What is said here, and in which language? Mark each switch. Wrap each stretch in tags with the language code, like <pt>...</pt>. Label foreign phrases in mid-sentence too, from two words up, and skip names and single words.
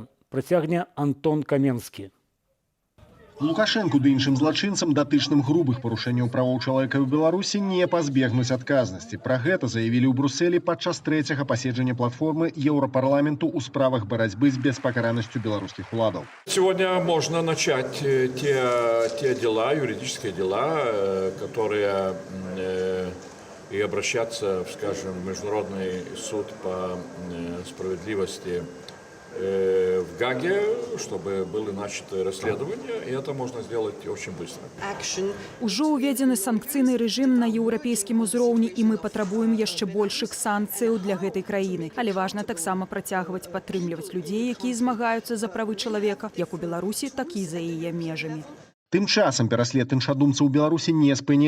<be>Працягне Антон Каменскі. Лукашэнку ды іншым злачынцам, датычным грубых парушэнняў правоў чалавека ў Беларусі, не пазбегнуць адказнасці. Пра гэта заявілі ў Брусэлі падчас 3-го паседжання платформы Еўрапарламенту ў справах барацьбы з беспакаранасцю беларускіх уладаў.</be> <ru>Сегодня можно начать те дела, юридические дела, которые и обращаться, скажем, в Международный суд по справедливости в Гаге, чтобы было начато расследование, и это можно сделать очень быстро.</ru> <be>Ужо уведзены санкцыйны рэжым на еўрапейскім узроўні, і мы патрабуем яшчэ большых санкцыяў для гэтай краіны. Але важна таксама працягваць падтрымліваць людзей, якія змагаюцца за правы чалавека, як у Беларусі, так і за яе межамі. Тым часам пераслед іншадумцаў у Беларусі не спыняецца.</be>